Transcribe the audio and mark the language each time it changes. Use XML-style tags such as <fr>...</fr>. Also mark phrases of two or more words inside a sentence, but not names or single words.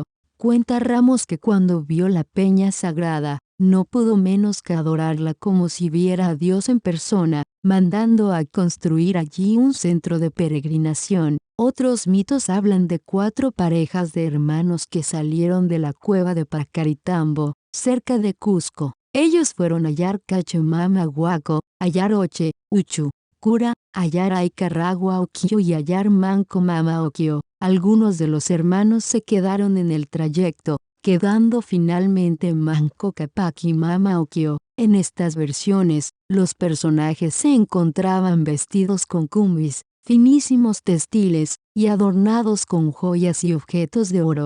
<es>Cuenta Ramos que cuando vio la peña sagrada, no pudo menos que adorarla como si viera a Dios en persona, mandando a construir allí un centro de peregrinación. Otros mitos hablan de 4 parejas de hermanos que salieron de la cueva de Pacaritambo, cerca de Cusco. Ellos fueron Ayar Cachemama Huaco, Ayar Oche, Uchu, Cura, Ayar Aicarragua Ocllo y Ayar Manco Mama Ocllo. Algunos de los hermanos se quedaron en el trayecto, quedando finalmente Manco Cápac y Mama Ocllo. En estas versiones, los personajes se encontraban vestidos con cumbis, finísimos textiles, y adornados con joyas y objetos de oro.</es>